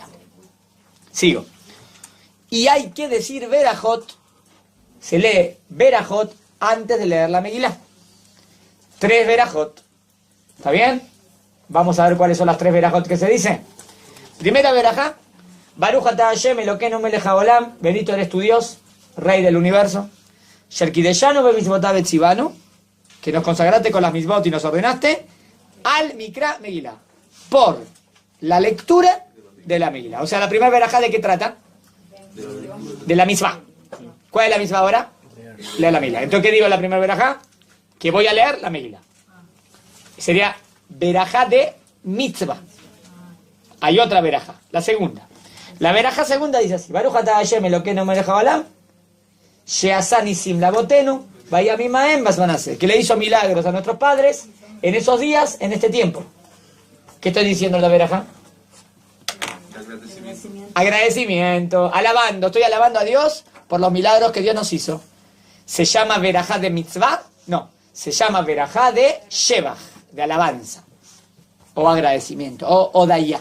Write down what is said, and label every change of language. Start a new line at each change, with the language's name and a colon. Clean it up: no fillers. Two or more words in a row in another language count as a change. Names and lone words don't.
Spanish: Sigo. Y hay que decir Berajot. Se lee Berajot antes de leer la Megilá. 3 Berajot. ¿Está bien? Vamos a ver cuáles son las 3 Berajot que se dicen. Primera Berajá.
Hebrew: ברוך אתה השם אלוקינו מלך העולם.
Spanish: Bendito eres tu Dios, Rey del universo.
Hebrew: שקידשנו במצוותיו וציוונו.
Spanish: Que nos consagraste con las misbot y nos ordenaste.
Hebrew: על מקרא מגילה.
Spanish: Por la lectura de la Megilá. O sea, la primera Berajá, ¿de qué trata? De la misma. ¿Cuál es la misma ahora? Leer la Megilá. Entonces, ¿qué digo en la primera Berajá? Que voy a leer la Megilá. Sería Berajá de mitzvah. Hay otra Berajá, la segunda. La Berajá segunda dice así:
Hebrew: ברוך אתה השם אלוקינו מלך העולם, שעשה נסים לאבותינו, בימים ההם בזמן הזה,
Spanish: que le hizo milagros a nuestros padres en esos días, en este tiempo. ¿Qué estoy diciendo en la Berajá? Agradecimiento, alabando. Estoy alabando a Dios por los milagros que Dios nos hizo. ¿Se llama Berajá de mitzvah? No, se llama Berajá de shebach, de alabanza, o agradecimiento, o odayá.